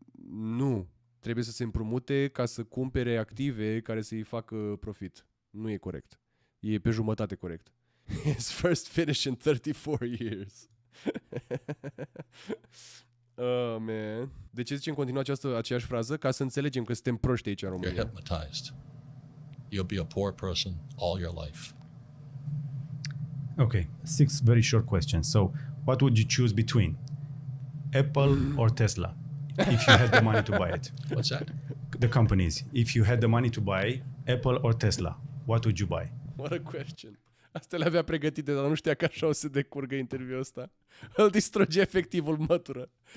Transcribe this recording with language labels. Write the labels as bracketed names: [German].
[Romanian] Nu. Trebuie să se împrumute ca să cumpere active care să-i facă profit. Nu e corect. E pe jumătate corect. [English] His first finish in 34 years. Oh, man. [Romanian] De ce zicem în continuare aceeași frază? Ca să înțelegem că suntem proști aici în România. [English] You're hypnotized. You'll be a poor person all your life. Okay. 6 very short questions. So, what would you choose between Apple or Tesla if you had the money to buy it? What's that? The companies. If you had the money to buy Apple or Tesla, what would you buy? What a question. [Romanian] Astea le avea pregătite, dar nu știa că așa o să decurgă interviul ăsta. Îl distruge efectiv, îl mătură.